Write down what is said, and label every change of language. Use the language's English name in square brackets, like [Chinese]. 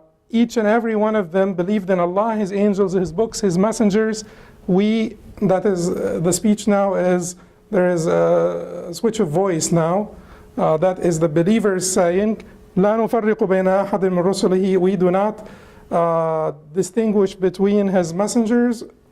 [English] Each and every one of them believed in Allah, His angels, His books, His messengers. That is, the speech now is, there is a switch of voice now. That is the believers saying, [Arabic] لا نفرق بين أحد من رسله. [English] We do not distinguish between His messengers.